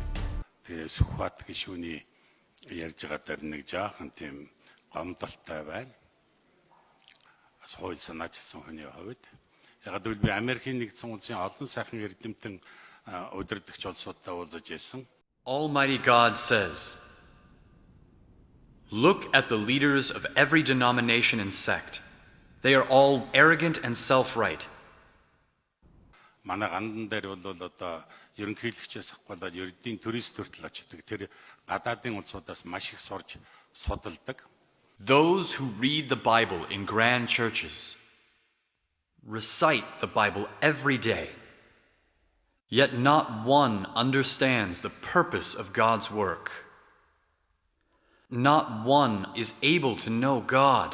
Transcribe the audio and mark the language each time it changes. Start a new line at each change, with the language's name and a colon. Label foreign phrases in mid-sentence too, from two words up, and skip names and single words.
Mongolian: Тэгээ Сүхбаат гишүүний ярьж байгаа дээр нэг жаахан тийм гомдолтой байна. Бас хууль санаачилсан хүний хувьд. Яг л би Америкийн нэгдсэн улсын олон сайхан эрдэмтэн удирдагч улсуудтай уулзаж ирсэн.
English: Almighty God says, "Look at the leaders of every denomination and sect. They are all arrogant and self-right."
Mongolian: Манай гандан дээр бол одоо ерөнхийлөгчөөс болоод ердийн турист төртөл очдог. Тэр гадаадын улсуудаас маш их сурж судалдаг.
English: Those who read the Bible in grand churches, recite the Bible every day, yet not one understands the purpose of God's work. Not one is able to know God.